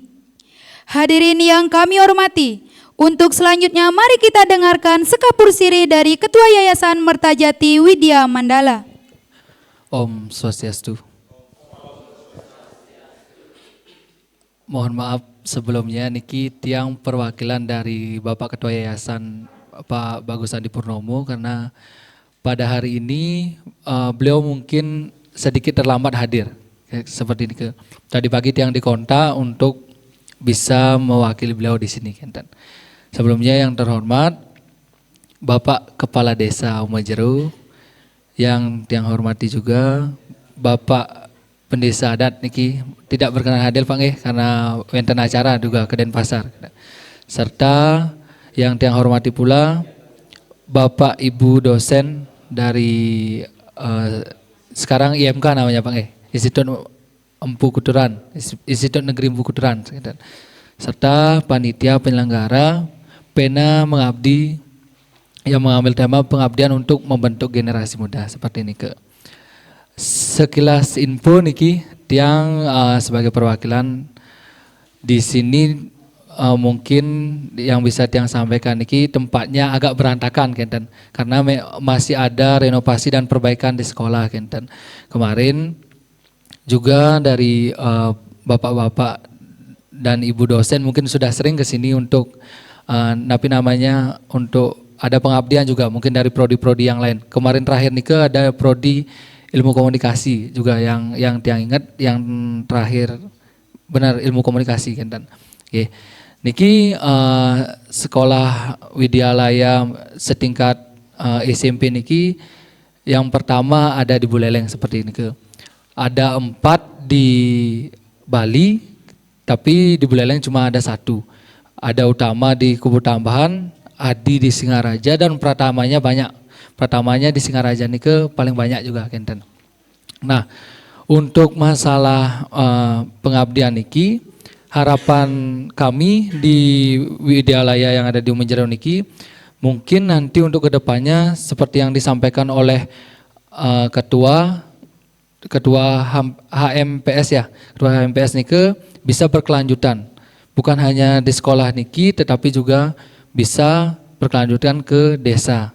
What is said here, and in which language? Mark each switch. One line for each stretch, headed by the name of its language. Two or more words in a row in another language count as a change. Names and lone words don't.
Indonesian: Hadirin yang kami hormati, untuk selanjutnya mari kita dengarkan sekapur sirih dari Ketua Yayasan Mertajati Widya Mandala.
Balinese: Om Swastiastu.
Indonesian: Mohon maaf sebelumnya
Balinese: niki tiang
Indonesian: perwakilan dari Bapak Ketua Yayasan Pak Bagus Andi Purnomo, karena pada hari ini beliau mungkin sedikit terlambat hadir seperti ini. Tadi pagi tiang dikontak untuk bisa mewakili beliau di sini. Sebelumnya yang terhormat Bapak Kepala Desa Umajero, yang tiang hormati juga Bapak Pendesa Adat niki tidak berkenan hadir Pak karena wenten acara juga ke Denpasar. Serta yang tiang hormati pula Bapak Ibu dosen dari sekarang IMK namanya Pak Institut Empu Kuturan, Institut Negeri Empu Kuturan. Serta panitia penyelenggara Pena Mengabdi yang mengambil tema pengabdian untuk membentuk generasi muda seperti ini Sekilas info
Balinese: niki tiang
Indonesian: sebagai perwakilan di sini mungkin yang bisa tiang sampaikan niki tempatnya agak berantakan karena masih ada renovasi dan perbaikan di sekolah Kemarin juga dari bapak-bapak dan ibu dosen mungkin sudah sering ke sini untuk untuk ada pengabdian juga mungkin dari prodi-prodi yang lain. Kemarin terakhir nika ada prodi ilmu komunikasi juga yang tiang ingat, yang terakhir benar ilmu komunikasi Oke. Niki sekolah Widyalaya setingkat SMP niki yang pertama ada di Buleleng seperti ini Ada 4 di Bali, tapi di Buleleng cuma ada 1. Ada Utama di Kubu Tambahan, Adi di Singaraja, dan Pratamanya banyak. Pratamanya di Singaraja ini paling banyak juga Nah, untuk masalah pengabdian niki, harapan kami di Widyalaya yang ada di Umajero niki, mungkin nanti untuk kedepannya seperti yang disampaikan oleh Ketua HMPS ya, Ketua HMPS niki bisa berkelanjutan, bukan hanya di sekolah niki, tetapi juga bisa berkelanjutan ke desa.